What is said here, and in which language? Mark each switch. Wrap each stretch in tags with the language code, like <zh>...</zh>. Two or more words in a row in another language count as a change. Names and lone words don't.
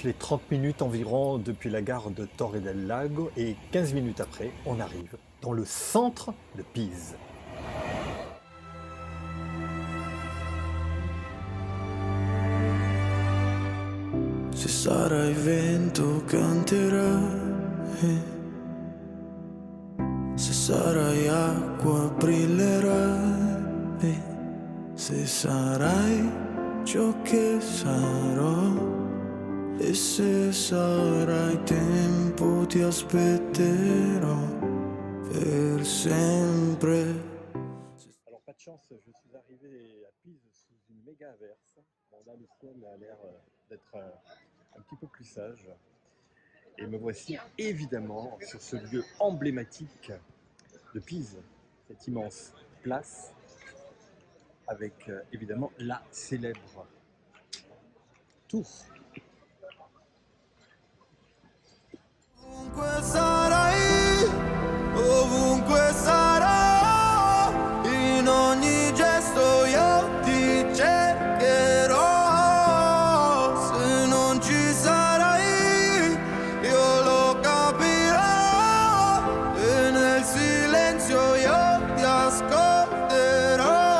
<fr>les 30 minutes environ depuis la gare de Torre del Lago, et 15 minutes après, on arrive dans le centre de Pise.</fr> <it>Se sarai vento canterai, se sarai acqua brillerai, se sarai ciò che sarò, e se sarai tempo ti aspetterò per sempre.</it> <fr>Alors pas de chance, je suis arrivé à Pise sous une méga averse. Bon là le ciel a l'air d'être un petit peu plus sage. Et me voici évidemment sur ce lieu emblématique de Pise, cette immense place, avec évidemment la célèbre tour.</fr> <it>Ovunque sarai, ovunque sarò, in ogni gesto io ti cercherò. Se non ci sarai, io lo capirò, e nel silenzio io ti ascolterò.</it>